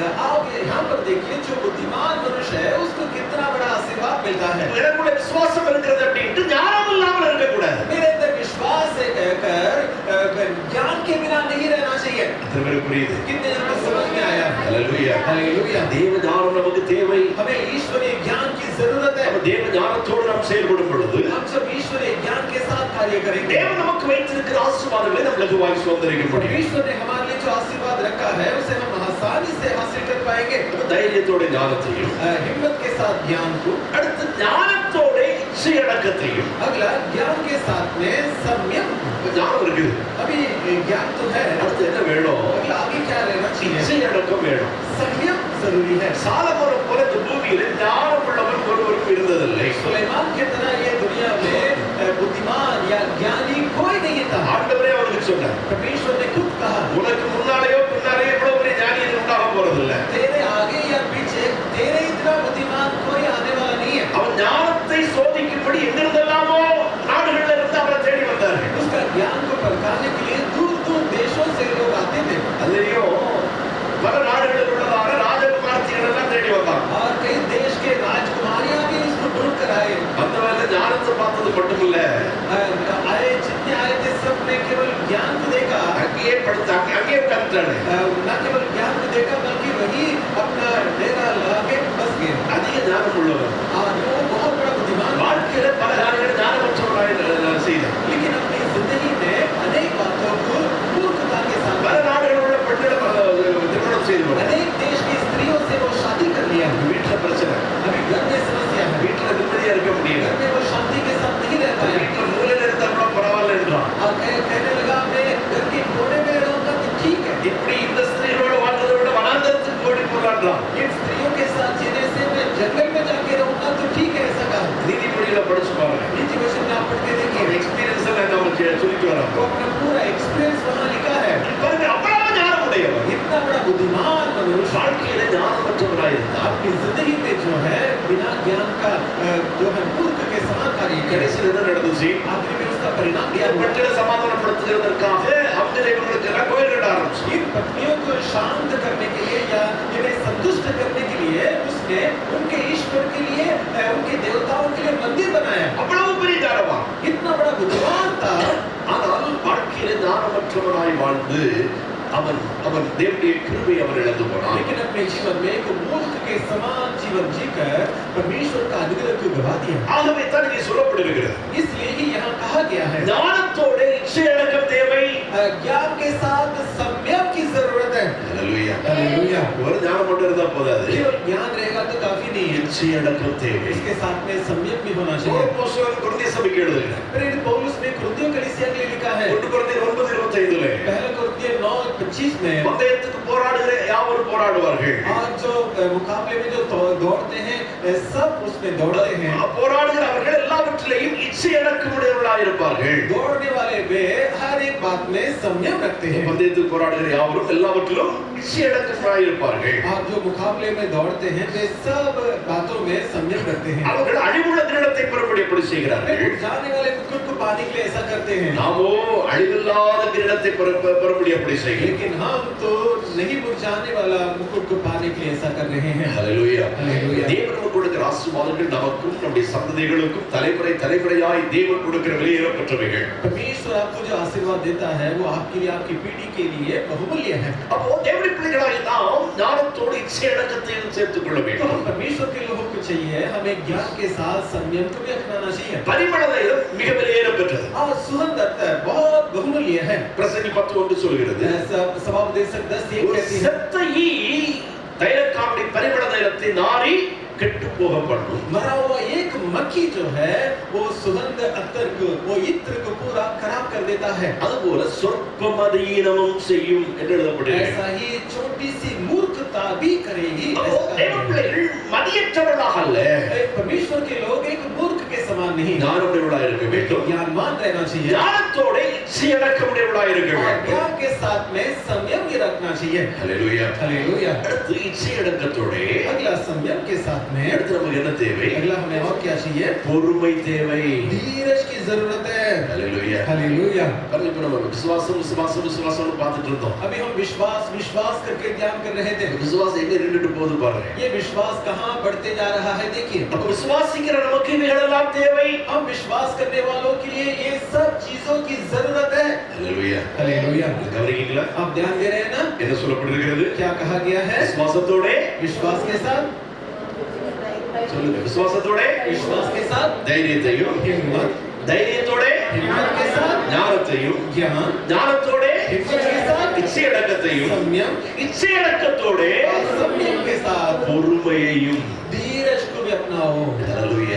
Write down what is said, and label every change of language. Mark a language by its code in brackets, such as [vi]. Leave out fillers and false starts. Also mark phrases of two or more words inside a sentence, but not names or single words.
[hi] आप यहाँ पर देखिए जो बुद्धिमान मनुष्य है उसको कितना बड़ा आशीर्वाद मिलता है। [ta] எனக்குள்ள விசுவாசம் இருக்கிறது அப்படின்ட்டு ஞானம் இல்லாமல் இருக்கக்கூடாது. [hi] मेरे अंदर विश्वास है कहकर ज्ञान के बिना नहीं रहना चाहिए। [ta] அது எனக்கு புரியுது. [hi] कितने जनों को समझ में आया? [ta] ஹalleluya [hi] हालेलुया [ta] தேவ ஞானம் நமக்கு தேவை [hi] हमें ईश्वरीय ज्ञान की जरूरत है [ta] தேவ ஞானத்தோடு நாம் செயல்படும் பொழுது [hi] हम सब ईश्वरीय ज्ञान के साथ कार्य करेंगे [ta] தேவன் நமக்கு வைத்திருக்கிற ஆசீர்வாதங்களை நாம் லகுவாய் சுதந்தரிக்க முடியும் [hi] ईश्वर ने हमारे लिए जो आशीर्वाद रखा है उसे हम आसानी से हासिल कर पाएंगे [ta] தைரியத்தோட ஞானத்தையும் [hi] हिम्मत के साथ ज्ञान को [ta] அடுத்து ஞானத்தோட இச்சையடக்கத்தையும் [hi] अगला ज्ञान के साथ में संयम [ta] ஞானம் இருக்குது [hi] अभी ज्ञान तो है [ta] அடுத்து என்ன வேணும் [hi] अगला आगे क्या रहना चाहिए [ta] இச்சையடக்கம் வேணும் [hi] संयम जरूरी है [ta] சாலமோனை போல இந்த பூமியில ஞானம் உள்ளவன் ஒருவரும் இருந்ததில்லை [hi] सुलेमान की तरह ये दुनिया में बुद्धिमान या ज्ञानी कोई नहीं था [ta] ஆண்டவரே அவனுக்கு சொன்னார் [hi] परमेश्वर ने खुद कहा [ta] உனக்கு முன்னாலேயோ பின்னாலேயோ இவ்வளவு பெரிய ஞானி உண்டாக போறதில்லை [hi] तेरे आगे या पीछे तेरे इतना बुद्धिमान कोई आने वाला नहीं है [ta] அவன் ஞானத்தை சோதிக்கும்படி எங்கிருந்தெல்லாமோ நாடுகள்ல இருந்து அவரை தேடி வந்தார்கள் [hi] उसका ज्ञान को परखाने के लिए दूर दूर देशों से लोग आते थे [ta] அதுலயும் பல நாடுகளில் உள்ளதான ராஜகுமார்த்திகள் எல்லாம் தேடி வந்தாங்க [hi] और कई देश के राजकुमारियां भी इसको ढूंढ कर आए [ta] அந்த வேலை ஞானத்தை பார்த்தது மட்டுமில்ல [hi] आए जितने आए थे सब ने केवल ज्ञान को देखा [ta] அங்கேயே படுத்தாங்க அங்கேயே உட்கார்ந்துட்டாங்க [hi] न केवल ज्ञान को देखा बल्कि वही अपना डेरा लगा के बस गए [ta] அதிக ஞானம் உள்ளவர் [hi] और वो बहुत बड़ा बुद्धिमान [ta] வாழ்க்கையில பல காரியங்களை ஞானமற்றவராய் செய்தார் [hi] लेकिन अपनी जिंदगी में अनेक बातों को मूर्खता के साथ [ta] பல நாடுகளில் உள்ள பெண்களை திருமணம் செய்து [hi] अनेक देश की स्त्रियों से वो शादी कर लिया [ta] வீட்டுல பிரச்சனை [hi] अभी घर में समस्या है [ta] வீட்டுல நிம்மதியா இருக்க முடியல [hi] घर में वो शांति के साथ नहीं रह पाया [ta] வீட்டுல மூலையில இருந்தா கூட பரவாயில்ல என்றான் [hi] और कहने लगा मैं घर के कोने में रहूंगा तो ठीक है [ta] இப்படி இந்த ஸ்திரீகளோட வாழ்றதை விட வனாந்தரத்துக்கு ஓடி போறான்றான் [hi] इन स्त्रियों के साथ जीने से मैं जंगल में जाके रहूंगा तो ठीक है ऐसा कहा [ta] நீதிமொழிகளை படிச்சு பாருங்க [hi] नीति वचन में आप पढ़ के देखिए [ta] எக்ஸ்பீரியன்ஸ் எல்லாம் நம்ம சொல்லிட்டு வரோம் [hi] वो अपना पूरा एक्सपीरियंस वहाँ लिखा है [ta] பாருங்க அவ்வளவு ஞானம் உடையவர் [hi] इतना बड़ा बुद्धिमान मनुष्य [ta] வாழ்க்கையில ஞானமற்றவராயிருந்தார் [hi] आपकी जिंदगी में जो है बिना ज्ञान का जो है मूर्ख के समान कार्य करे [ta] கடைசியில் என்ன நடந்துச்சு [hi] आखिर में उसका परिणाम दिया [ta] இந்த பெண்களை சமாதானப்படுத்துகிறதற்காக அவங்க இவங்களுக்கு எல்லாம் கோயில் கட்ட ஆரம்பிச்சு [hi] इन पत्नियों को शांत करने के लिए या इन्हें संतुष्ट करने के लिए उसने उनके ईश्वर के लिए उनके देवताओं के लिए मंदिर बनाया [ta] அவ்வளவு பெரிய ஞானமா [hi] इतना बड़ा बुद्धिमान था [ta] ஆனால் வாழ்க்கையில ஞானமற்றவனாய் வாழ்ந்து அவன் தேவனுடைய கிருபை அவர் இழந்து போனான் [hi] लेकिन अपने जीवन में एक मूर्ख के समान जीवन जीकर परमेश्वर का अनुग्रह को गवा दिया [ta] ஆகவே தான் இங்கே சொல்லப்படுகிறது [hi] इसलिए ही यहाँ कहा गया है [ta] ஞானத்தோட இச்சையடக்கம் தேவை [hi] ज्ञान के साथ संयम की जरूरत है [ta] ஹalleluya [hi] हालेलुया [ta] ஒரு ஞானம் மட்டும் இருந்தா போதாது [hi] केवल ज्ञान रहेगा तो काफी नहीं है [ta] இச்சையடக்கம் தேவை [hi] इसके साथ में संयम भी होना चाहिए [ta] அப்போஸ்தலன் கொரிந்திய சபைக்கு எழுதுகிறார் [hi] प्रेरित पौलुस ने कुरिन्थियों कलीसिया के लिए लिखा है [ta] 1 கொரிந்தியர் 9:25 [hi] पहला कुरिन्थियों 9:25 में [ta] பந்தயத்துக்கு போராடுகிற யாவரும் போராடுவார்கள் [hi] और जो मुकाबले में जो दौड़ते हैं सब उसमें दौड़ते हैं [ta] போராடுகிற அவர்கள் எல்லாவற்றிலேயும் இச்சையடக்கமுடையவர்களாய் இருப்பார்கள் [hi] दौड़ने वाले वे हर एक बात में संयम रखते हैं [ta] பந்தயத்துக்கு போராடுகிற யாவரும் எல்லாவற்றிலும் இச்சையடக்கமுடையவர்களாய் இருப்பார்கள் [hi] और जो मुकाबले में दौड़ते हैं वे सब बातों में संयम रखते हैं [ta] அவர்கள் அழிவுள்ள திருடத்தை பெறும்படி எப்படி செய்கிறார்கள் [hi] वे जाने वाले कुकुर को पाने के लिए ऐसा करते हैं [ta] நாமோ அழிவில்லாத கிரீடத்தை பெறும்படி எப்படி செய்கிறோம் [hi] लेकिन हम तो नहीं मुरझाने वाला मुकुट को पाने के लिए ऐसा कर रहे हैं [ta] ஹalleluya ஹalleluya. தேவன் நமக்கு கொடுக்கிற ஆசீர்வாதங்கள் நமக்கும் நம்முடைய சந்ததிகளுக்கும் தலைமுறையாய் தேவன் கொடுக்கிற விலையேறப்பட்டவைகள் [hi] परमेश्वर आपको जो आशीर्वाद देता है वो आपके लिए आपकी पीढ़ी के लिए बहुमूल्य है [ta] அப்போ தேவனுடைய பிள்ளைகளாய் நாம் ஞானத்தோடு இச்சையடக்கத்தையும் சேர்த்துக் கொள்ள [hi] तो [ta] வேண்டும் [hi] हम परमेश्वर के लोगों को चाहिए हमें ज्ञान के साथ संयम को भी अपनाना चाहिए [ta] பரிமள தைலம் மிக விலையேறப்பட்டது [hi] और सुगंध बहुत बहुमूल्य है [ta] பிரசங்கி 10:1 சொல்கிறது [hi] सभापदेश 10:1 [ta] ஒரு [hi] कहती है [ta] செத்த ஈ தைலக்காரனுடைய பரிமள தைலத்தை நாரி கெட்டு போக பண்ணும் [hi] मरा हुआ एक मक्खी जो है वो सुगंध अत्तर को वो इत्र को पूरा खराब कर देता है [ta] அதுபோல சொற்பமதீனமும் செய்யும் என்று எழுதப்பட்டிருக்கிறது [hi] ऐसा ही छोटी सी मूर्खता भी करेगी [ta] அப்போ தேவ பிள்ளைகள் மதியற்றவர்களாக அல்ல [hi] परमेश्वर के लोग एक मूर्ख के समान नहीं [ta] ஞானமுடையவர்களாக இருக்க வேண்டும் [hi] ज्ञानवान रहना चाहिए [ta] ஞானத்தோட இச்சையடக்கமுடையவர்களாக இருக்க [hi] और [ta] வேண்டும் [hi] ज्ञान के साथ में संयम भी रखना चाहिए [ta] ஹalleluya [hi] हालेलुया [ta] அடுத்து இச்சையடக்கத்தோட [hi] अगला संयम के साथ में [ta] அடுத்து நமக்கு என்ன தேவை [hi] अगला हमें और क्या चाहिए [ta] பொறுமை தேவை [hi] धीरज की जरूरत है [ta] ஹalleluya [hi] हालेलुया [ta] பாருங்க இப்ப நம்ம விசுவாசம்னு பார்த்துட்டு இருந்தோம் [hi] अभी हम विश्वास करके ध्यान कर रहे थे [ta] விசுவாசம் எங்க நின்னுட்டு போகுது பாருங்க [hi] ये विश्वास कहाँ बढ़ते जा रहा है देखिए [ta] அப்ப விசுவாசிக்கிற நமக்கு இவைகளெல்லாம் தேவை [hi] हम विश्वास करने वालों के लिए ये सब चीजों की जरूरत है [ta] ஹalleluya ஹalleluya [hi] हालेलुया। [ta] கவனிக்கீங்களா? [hi] आप ध्यान दे रहे हैं ना? [ta] என்ன சொல்லப்பட்டிருக்கிறது? [hi] क्या कहा गया है? [ta] விசுவாசத்தோட [hi] विश्वास के साथ, [ta] சொல்லுங்க, விசுவாசத்தோட [hi] विश्वास के साथ [ta] தைரியத்தையும், [hi] हिम्मत, [ta] தைரியத்தோட [hi] हिम्मत के साथ [ta] ஞானத்தையும், [hi] ज्ञान, [ta] ஞானத்தோட [hi] हिम्मत के साथ [ta] இச்சையடக்கத்தையும், [hi] संयम, [ta] இச்சையடக்கத்தோட [hi] और संयम के साथ [ta] பொறுமையையும். [hi] धीरज को भी अपनाओ। [ta] ஹalleluya.